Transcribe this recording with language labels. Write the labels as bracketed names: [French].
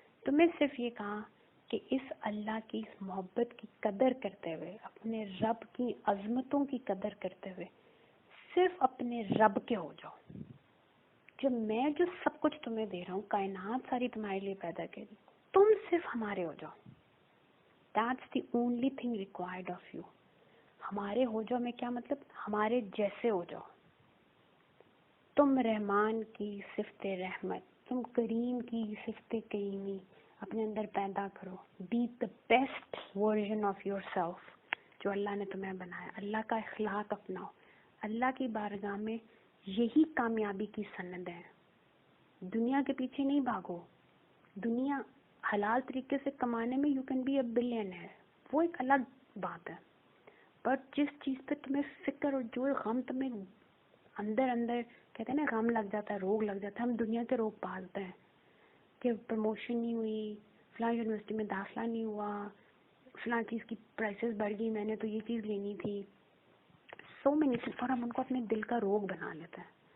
[Urdu] تمہیں صرف یہ کہا کہ اس اللہ کی اس محبت کی قدر کرتے ہوئے، اپنے رب کی عظمتوں کی قدر کرتے ہوئے صرف اپنے رب کے ہو جاؤ. جب میں جو سب کچھ تمہیں دے رہا ہوں، کائنات ساری تمہارے لیے پیدا کری، تم صرف ہمارے ہو جاؤ. [English] That's the only thing required of you. [Urdu] ہمارے ہو جاؤ میں کیا مطلب؟ ہمارے جیسے ہو جاؤ. تم رحمان کی صفت رحمت، تم کریم کی صفت کریمی اپنے اندر پیدا کرو. [English] Be the best version of yourself [Urdu] جو اللہ نے تمہیں بنایا. اللہ کا اخلاق اپناؤ. اللہ کی بارگاہ میں یہی کامیابی کی سند ہے. دنیا کے پیچھے نہیں بھاگو. دنیا حلال طریقے سے کمانے میں [English] you can be a billionaire, [Urdu] وہ ایک الگ بات ہے. بٹ جس چیز پہ تمہیں فکر اور جو غم تمہیں اندر اندر کہتے ہیں نا غم لگ جاتا ہے, روگ لگ جاتا ہے, ہم دنیا کے روگ پالتے ہیں کہ پروموشن نہیں ہوئی, فلاں یونیورسٹی میں داخلہ نہیں ہوا, فلاں چیز کی پرائسز بڑھ گئی, میں نے تو یہ چیز لینی تھی, سو مینی چیز, اور ہم ان کو اپنے دل کا روگ بنا لیتے ہیں.